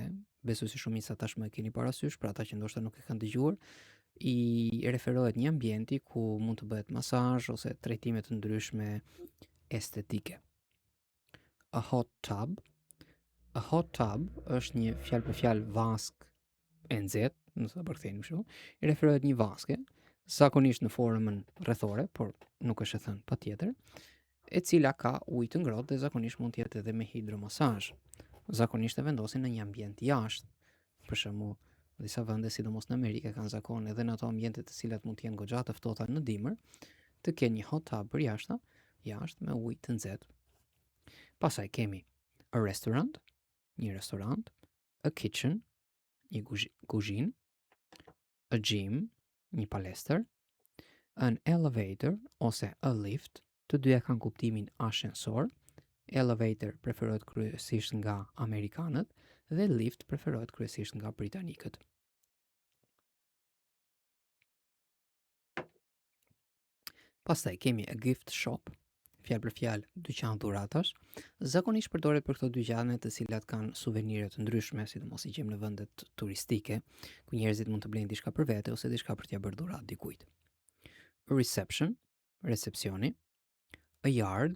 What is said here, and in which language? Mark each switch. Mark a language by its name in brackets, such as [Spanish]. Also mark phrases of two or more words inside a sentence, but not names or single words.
[Albanian] Besoj se shumica tashmë e keni parasysh, për ata që ndoshta nuk e kanë dëgjuar, i referohet një ambienti ku mund të bëhet masazh ose trajtime të ndryshme estetike. [English] A hot tub. A hot tub [Albanian] është një fjalë për fjalë vask e nxehtë, nëse ta përkthejmë kështu, i referohet një vaske, zakonisht në formën rrethore, por nuk është e thënë patjetër, e cila ka ujë të ngrohtë dhe zakonisht mund të jetë edhe me hidromasazh. Zakonisht e vendosin në një ambient jashtë. Për shembull, disa vende, sidomos në Amerikë, kanë zakon edhe në ato ambiente të cilat mund të jenë goxha të ftohta në dimër, të kenë një [English] hot tub [Albanian] për jashtë me ujë të nxehtë. Pastaj kemi [English] a restaurant, [Albanian] një restorant, [English] a kitchen, [Albanian] një kuzhinë, [English] a gym, [Albanian] një palestër, [English] an elevator ose a lift, [Albanian] të dyja kanë kuptimin ashensor. Elevator preferohet kryesisht nga amerikanët dhe lift preferohet kryesisht nga britanikët. Pastaj kemi [English] a gift shop, [Albanian] fjalë për fjalë dyqan dhuratash, zakonisht përdoret për këto dyqane të cilat kanë suvenire të ndryshme, sidomos i gjejmë në vendet turistike, ku njerëzit mund të blejnë diçka për vete ose diçka për t'ia bërë dhuratë dikujt. [English] A reception, recepcioni, a yard.